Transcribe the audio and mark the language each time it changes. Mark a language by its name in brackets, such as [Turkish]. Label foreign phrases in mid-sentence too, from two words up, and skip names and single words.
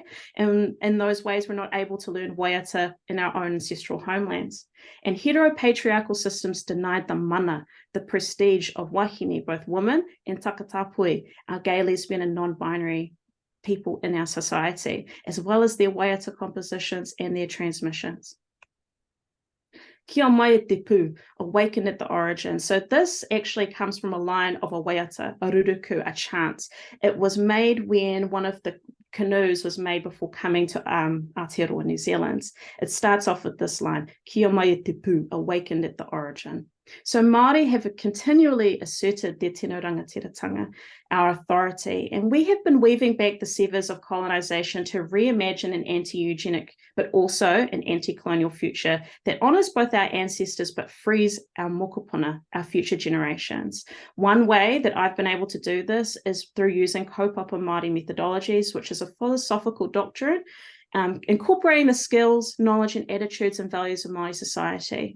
[English] And in those ways, we're not able to learn Waiata in our own ancestral homelands. And heteropatriarchal systems denied the mana, the prestige of wahine, both women and takatapui, our gay, lesbian, and non-binary people in our society, as well as their Waiata compositions and their transmissions. [Māori] Kia mai te pū, [English] awakened at the origin. So this actually comes from a line of a Waiata, a ruruku, a chant. It was made when one of the canoes was made before coming to Aotearoa, New Zealand. It starts off with this line, [Māori] Kia mai te pū, [English] awakened at the origin. So Māori have continually asserted their [Māori] tino rangatiratanga, [English] our authority, and we have been weaving back the severs of colonization to reimagine an anti-eugenic, but also an anti-colonial future that honors both our ancestors, but frees our mokopuna, our future generations. One way that I've been able to do this is through using [Māori] kaupapa Māori [English] methodologies, which is a philosophical doctrine incorporating the skills, knowledge, and attitudes and values of Māori society.